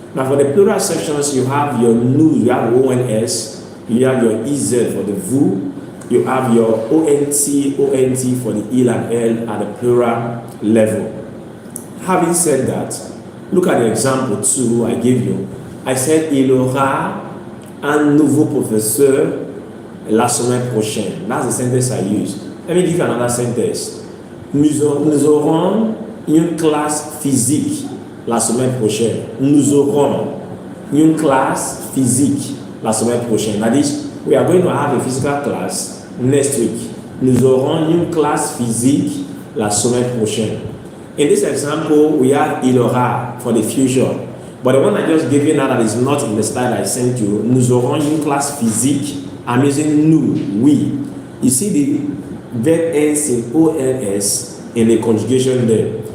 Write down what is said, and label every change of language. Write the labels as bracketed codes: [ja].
[en] Now for the plural sections, you have your nous, you have ONS, you have your EZ for the vous, you have your ONT for the il and L at the plural level. Having said that, look at the example 2 I gave you. I said [fr] il aura un nouveau professeur la semaine prochaine. [en] That's the sentence I used. Let me give you another sentence. [fr] Nous aurons une classe physique la semaine prochaine. Nous aurons une classe physique la semaine prochaine. [en] That is, we are going to have a physical class next week. [fr] Nous aurons une classe physique la semaine prochaine. [en] In this example, we have il aura for the future. But the one I just gave you now that is not in the slide I sent you, [fr] nous aurons une classe physique. [en] I'm using nous, we. You see the verb ends in ONS in the conjugation there.